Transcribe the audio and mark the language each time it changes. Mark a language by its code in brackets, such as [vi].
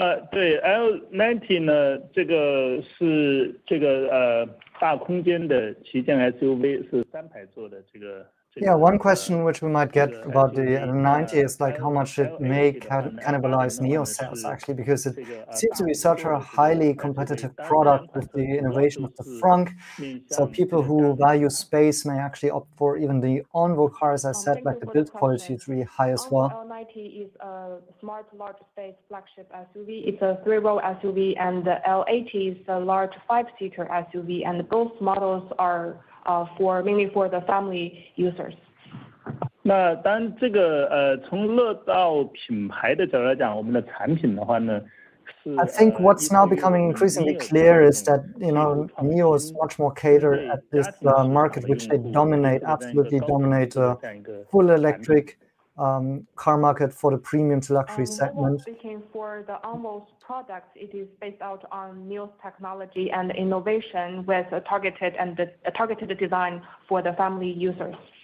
[zh] 对 L90 呢，这个是大空间的旗舰 SUV 是3排座的这个。 [en] Yeah, one question which we might get about the L90 is like how much it may cannibalize NIO sales, actually, because it seems to be such a highly competitive product with the innovation of the frunk. So people who value space may actually opt for even the Onvo car, as I said, like the build quality is really high as well. L90 is a smart large space flagship SUV. It's a 3-row SUV, and the L80 is a large 5-seater SUV, and both models are mainly for the family users. [zh] 那当然，这个从乐道品牌的角度来讲，我们的产品的话呢， [en] I think what's now becoming increasingly clear is that NIO is much more catered at this market, which they dominate, absolutely dominate full electric car market for the premium to luxury segment. Speaking for the Onvo's products, it is based out on NIO's technology and innovation with a targeted design for the family users.